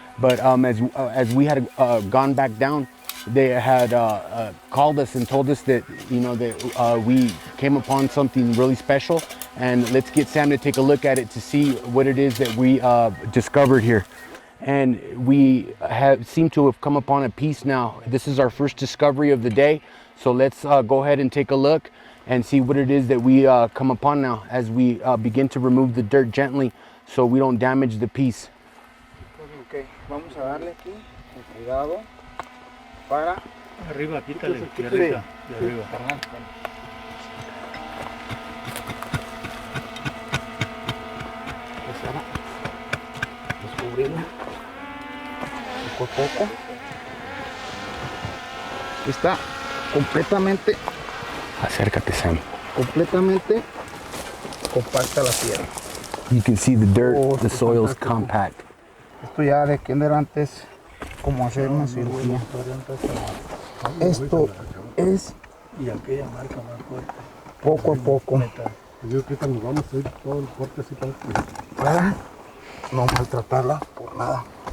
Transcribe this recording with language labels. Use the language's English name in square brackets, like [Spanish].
[English] But as we had gone back down, they had called us and told us that, you know, that we came upon something really special, and let's get Sam to take a look at it to see what it is that we discovered here. And we seem to have come upon a piece now. This is our first discovery of the day, so let's go ahead and take a look and see what it is that we come upon now as we begin to remove the dirt gently so we don't damage the piece. [Spanish] Okay, vamos a darle aquí, con cuidado, para... Arriba, quítale, de arriba, de arriba. Empezar a descubrirlo poco a poco. Está completamente... Acércate, Sam. Completamente compacta la tierra. [English] You can see the dirt, the soil is compact. [Spanish] Esto ya de aquí en adelante es como hacer una cirugía. Esto es Y aquella marca más fuerte. poco a poco Yo creo que nos vamos a ir todo el corte así para... para no maltratarla por nada.